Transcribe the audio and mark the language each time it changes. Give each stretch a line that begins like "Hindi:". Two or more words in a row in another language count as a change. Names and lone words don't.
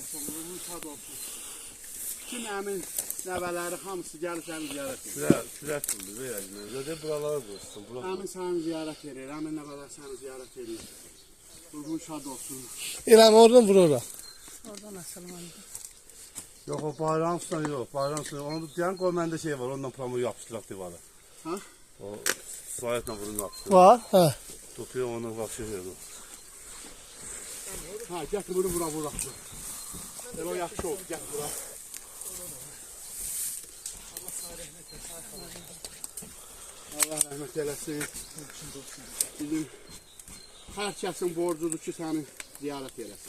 Azerbaijani: Ruhun şad olsun. Bütün əmin nəvələri hamısı gəlib səni ziyarət edir.
Turkish: Külək buldu be yani. Zaten buralara bulsun.
Azerbaijani: Əmin səni ziyarət edir. Əmin nəvələr səni ziyarət edir. Ruhun şad olsun.
Turkish: İrem oradan vur ora. Oradan asalım onu. Yok o bayram sunan yok. Bayram sunan. Onu diyen koymanda şey var. Ondan pamuk yapıştırak divara. Ha? O suayetle bunu yapıştırıyor. Var. He. Tutuyor onu bak şey yapıyor. Ha,
Azerbaijani: gətir bunu bura bura. Elə o yaxşı oldu, gətir bura. Allah rəhmət eləsin. Bizim hər kəsin borcudur ki, səni ziyarət eləsin.